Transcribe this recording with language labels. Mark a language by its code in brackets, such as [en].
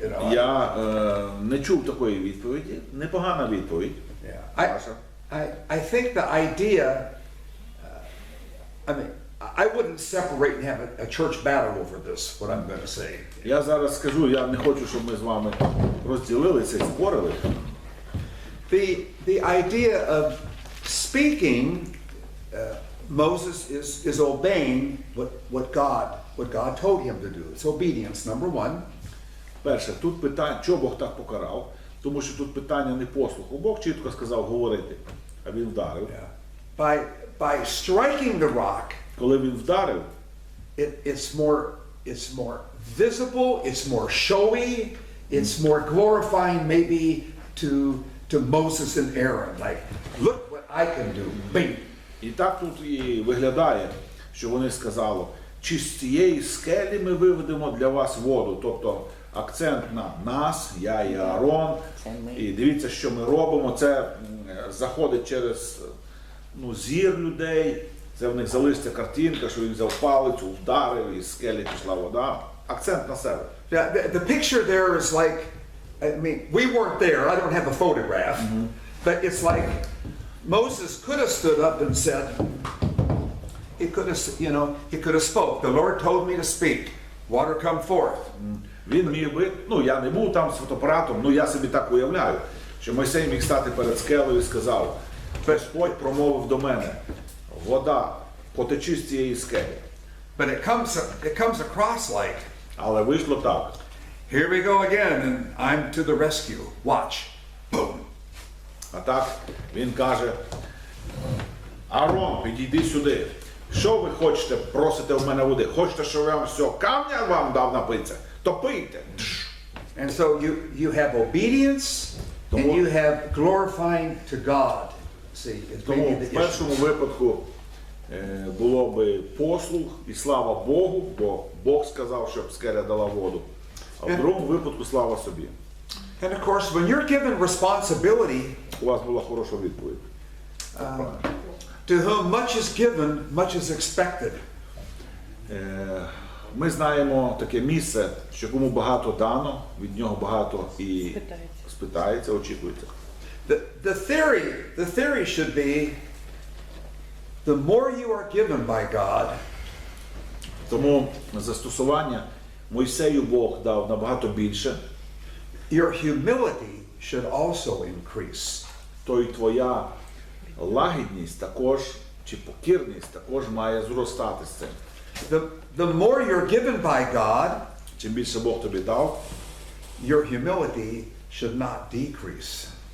[uk] Я не чув такої відповіді. Непогана відповідь. [en] I I think the idea, I mean, I wouldn't separate and have a church battle over this, what I'm going to say. [uk] Я зараз скажу, я не хочу, щоб ми з вами розділилися і спорили. [en] The idea of speaking, Moses is obeying what God told him to do. It's obedience, number one. [uk] Перше, тут питання, чого Бог так покарав? Тому що тут питання не послуху. Бог чітко сказав говорити, а він вдарив. [en] By striking the rock, [uk] Коли він вдарив, [en] it's more visible, it's more showy, it's more glorifying maybe to Moses and Aaron. Like, look what I can do. Bing. [uk] і так тут і виглядає, що вони сказали, чи з цієї скелі ми виведемо для вас воду. Тобто акцент на нас, я і Аарон. І дивіться, що ми робимо. Це заходить через зір людей. Це в них залишиться картинка, що він взяв палицю, вдарив, і з скелі пішла вода. Акцент на себе. [en] The picture there is like, I mean, we weren't there. I don't have a photograph, but it's like Moses could have stood up and said, he could have spoke. The Lord told me to speak. Water come forth. [uk] Він міг би, я не був там з фотоапаратом, я собі так уявляю, що Мойсей міг стати перед скелею і сказав, Господь промовив до мене, вода, потечи з цієї скелі. [en] But it comes across like, [uk] Але вийшло так. [en] here we go again, and I'm to the rescue. Watch. Boom. [uk] А так він каже, Аарон, підійди сюди. Що ви хочете, просите в мене води? Хочете, щоб я вам все камня вам дав напитися? То пийте. [en] And so you have obedience and you have glorifying to God. See, it's [uk] Тому [en] maybe [uk] в [en] the issue. [uk] першому випадку було би послух і слава Богу, бо Бог сказав, щоб скеля дала воду. А в другому випадку слава собі. [en] And of course, when you're given responsibility, [uk] У вас була хороша відповідь. [en] to whom much is given, much is expected. [uk] Ми знаємо таке місце, що кому багато дано, від нього багато і спитається, очікується. [en] The theory should be, the more you are given by God, [uk] Тому застосування Мойсею Бог дав набагато більше, [en] your humility should also increase. [uk] то й твоя лагідність також, чи покірність також має зростати з цим. [en] The more you're given by God, [uk] Чим більше Бог тобі дав, [en] your humility should not decrease.